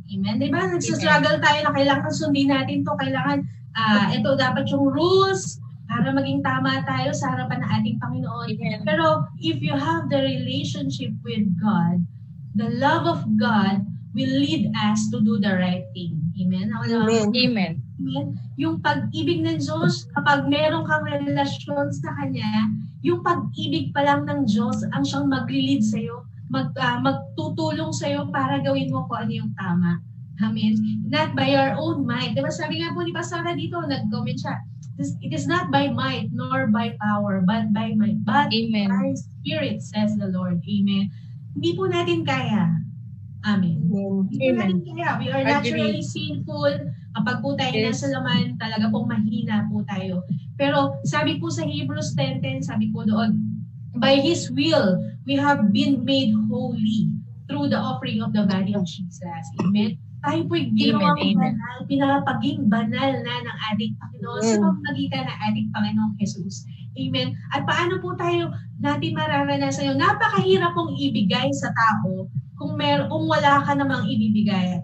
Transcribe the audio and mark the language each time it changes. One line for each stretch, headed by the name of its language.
Filipino: Amen? Di ba? Nagsastruggle tayo na kailangan sundin natin to, kailangan ito dapat yung rules para maging tama tayo sa harapan ng ating Panginoon. Amen.
English: Pero if you have the relationship with God, the love of God will lead us to do the right thing. Amen? Amen. Amen. Amen?
Filipino: Yung pag-ibig ng Diyos, kapag meron kang relasyon sa Kanya, yung pag-ibig pa lang ng Diyos ang siyang mag-lead sa'yo, magtutulong sa'yo para gawin mo kung ano yung tama.
English: Amen. Not by your own might.
Filipino: Diba sabi nga po ni Pastora dito, nag-comment siya,
English: it is not by might nor by power, but by my by Spirit, says the Lord.
Filipino: Amen. Hindi po natin kaya. Amen. Hindi po natin kaya.
English: We are naturally sinful.
Filipino: Kapag po tayo nasa laman, talaga pong mahina po tayo. Pero sabi po sa Hebrews 10:10, sabi po doon,
English: by His will, we have been made holy through the offering of the body of Jesus. Amen?
Filipino: Tayo po'y ginawang banal, pinapaging banal na ng ating Panginoon sa pamamagitan ng ating Panginoong Jesus. Amen? At paano po natin mararanasan yun? Napakahirap pong ibigay sa tao kung wala ka namang ibibigay.